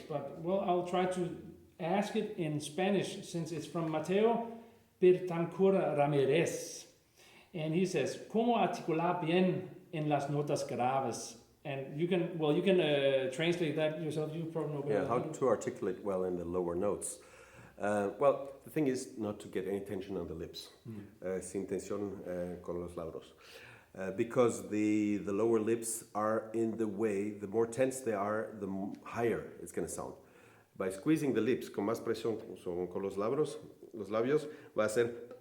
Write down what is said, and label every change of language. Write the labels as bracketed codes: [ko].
[en] But well, I'll try to ask it in Spanish since it's from Mateo Bertancur Ramirez, and he says, [es] "¿Cómo articular bien en las notas graves?" [en] And you can translate that yourself. You probably know better. Yeah, how to articulate well in the lower notes. Well, the thing is not to get any tension on the lips. [es] Sin tensión con los labios. [en] Because the lower lips are in the way, the more tense they are, the higher it's going to sound. By squeezing the lips [es] con más presión con los labios, va a ser...